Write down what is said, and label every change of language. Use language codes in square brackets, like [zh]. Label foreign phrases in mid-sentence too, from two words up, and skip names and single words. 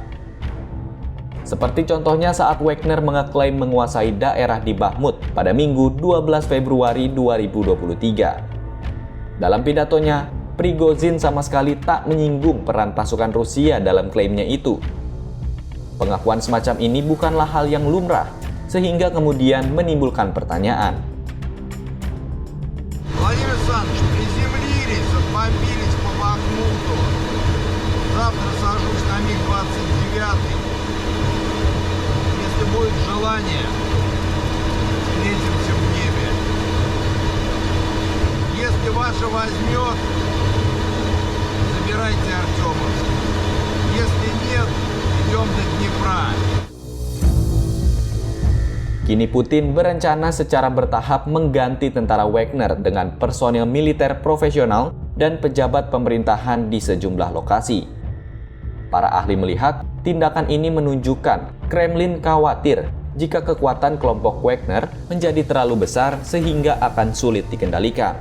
[id] Seperti contohnya saat Wagner mengeklaim menguasai daerah di Bakhmut pada Minggu 12 Februari 2023. Dalam pidatonya, Prigozhin sama sekali tak menyinggung peran pasukan Rusia dalam klaimnya itu. Pengakuan semacam ini bukanlah hal yang lumrah, sehingga kemudian menimbulkan pertanyaan. [ru] Владимир Александрович, приземлились, отбомбились по Бахмуту. Завтра сажусь на МиГ-29. Если будет желание, встретимся в небе. Если ваше возьмет, забирайте Артемовск. Если нет, идем до Днепра. [id] Kini Putin berencana secara bertahap mengganti tentara Wagner dengan personil militer profesional dan pejabat pemerintahan di sejumlah lokasi. Para ahli melihat tindakan ini menunjukkan Kremlin khawatir jika kekuatan kelompok Wagner menjadi terlalu besar sehingga akan sulit dikendalikan.